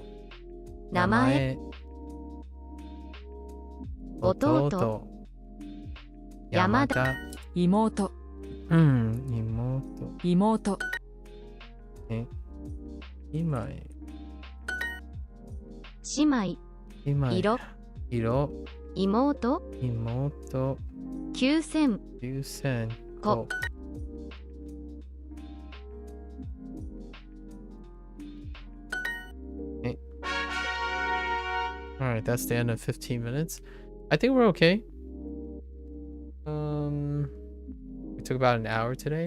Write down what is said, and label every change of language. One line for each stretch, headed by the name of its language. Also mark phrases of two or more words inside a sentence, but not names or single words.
Japanese: 名前。弟。山田。妹。妹。妹。姉妹。姉妹。姉妹。色。色。妹。妹。 9000 9000 個
English: Okay. Alright, that's the end of 15 minutes. I think we're okay. We took about an hour today.